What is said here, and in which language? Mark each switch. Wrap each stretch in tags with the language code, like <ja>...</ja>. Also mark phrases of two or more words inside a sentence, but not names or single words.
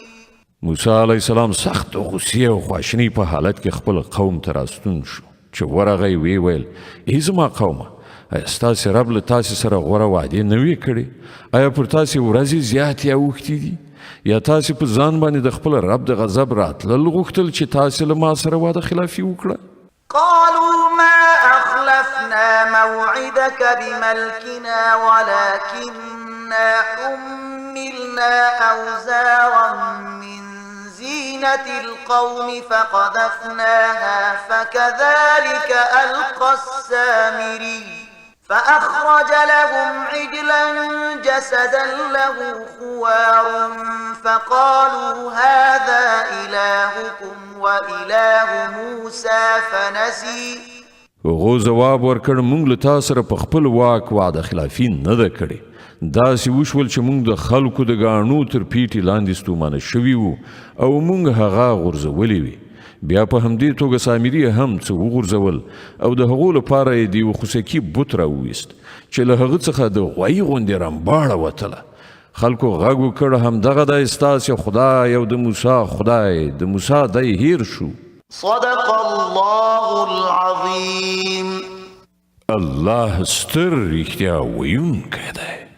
<ps>موسی علیه السلام سخت غصې او خواشینۍ په حالت کې خپل قوم ته راستون شو چې ورغی ویې ویل ای زما قومه ایا ستاسې رب له تاسې سره غوره وعدې نه وې کړې ایا پر تاسې ورځې زیاتې اوښتې دي یا تاسې په ځان باندې د خپل رب د غضب راتلل غوښتل چې تاسې له ما سره وعده خلافي وکړه</ps> <ar>قالوا ما أخلفنا موعدك بملكنا ولكننا حملنا أوزارا من زينة القوم فقذفناها فكذلك ألقى السامري فأخرج لهم عجلا جسدا له خوار فقالوا هذا إلهكم وإله موسى فنسي</ar> <ps>هغو ځواب ورکړ موږ له تا سره په خپل واک وعده خلافي نه ده کړې داسې وشول چې موږ د خلکو د ګاڼو تر پیټې لاندې ستومانه شوي وو او موږ هغه غورځولې وي بیا په همدې توګه سامري هم څه وغورځول او د هغو لپاره یې د یوه خوسکي بت راوویست چې له هغه څخه د غوایي غوندې رمباړه وتله خلکو غږ وکړ همدغه دی ستاسې خدای او د موسی خدای د موسی دی هیر شو</ps> <ar>صدق الله العظيم</ar> <ps>الله ستر رښتیا ویونکی دی</ps>